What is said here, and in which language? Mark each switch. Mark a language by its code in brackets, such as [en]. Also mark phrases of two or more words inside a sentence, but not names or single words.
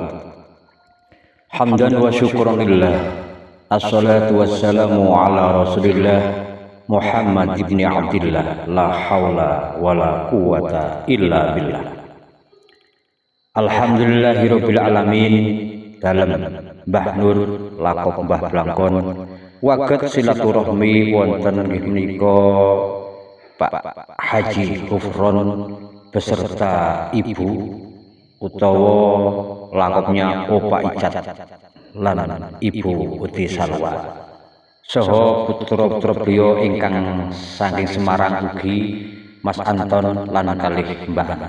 [ar] حمدا وشكرا لله الصلاة والسلام على رسول الله محمد بن عبد الله. لا حول ولا قوة إلا بالله. الحمد لله رب العالمين. [jv] Dalam Mbah Nur lakop Mbah Blangkon waget silaturahmi wonten nggih menika Pak Haji Ghufron beserta ibu utawa langkopnya Opa Icat lan Ibu Uti Salwa saha putra-putra beliau ingkang saking Semarang ugi Mas Anton lan kalih Mbah Ana.